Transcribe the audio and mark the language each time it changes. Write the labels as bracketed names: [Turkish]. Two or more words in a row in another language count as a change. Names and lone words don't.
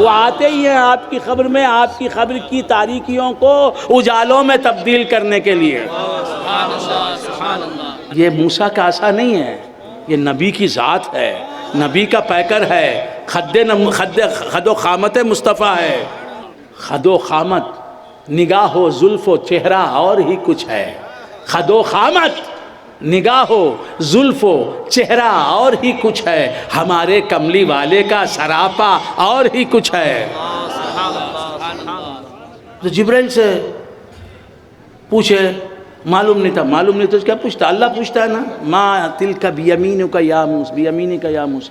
[Urdu] وہ آتے ہی ہیں آپ کی خبر میں، آپ کی خبر کی تاریکیوں کو اجالوں میں تبدیل کرنے کے لیے. یہ موسیٰ کا عصا نہیں ہے، یہ نبی کی ذات ہے، نبی کا پیکر ہے. خد و خامت مصطفیٰ ہے. خد و خامت، نگاہ و زلف و چہرہ اور ہی کچھ ہے. خد و خامت، نگاہ و زلف و چہرہ اور ہی کچھ ہے. ہمارے کملی والے کا سراپا اور ہی کچھ ہے. تو جبرائیل سے پوچھے، معلوم نہیں تھا کیا پوچھتا؟ اللہ پوچھتا ہے نا، [Arabic] ما تلک بیمینک یا موسیٰ.